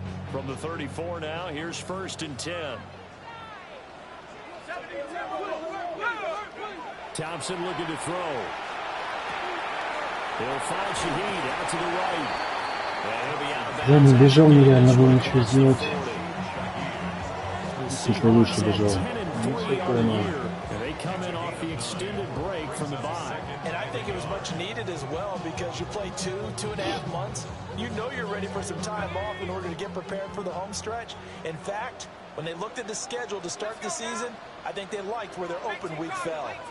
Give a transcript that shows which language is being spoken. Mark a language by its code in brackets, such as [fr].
[en] From the 34 now, here's 1st and 10. Thompson looking to throw. He'll find Shaheed out to the right. And he'll be out of bounds. [ru] Я не бежал, нереально было ничего сделать. Чуть лучше бежал. Ну, все понял. [en] They come in off the extended break from the bye. And I think it was much needed as well because you play 2.5 months. You know you're ready for some time off in order to get prepared for the home stretch. In fact, when they looked at the schedule to start the season, I think they liked where their open week fell.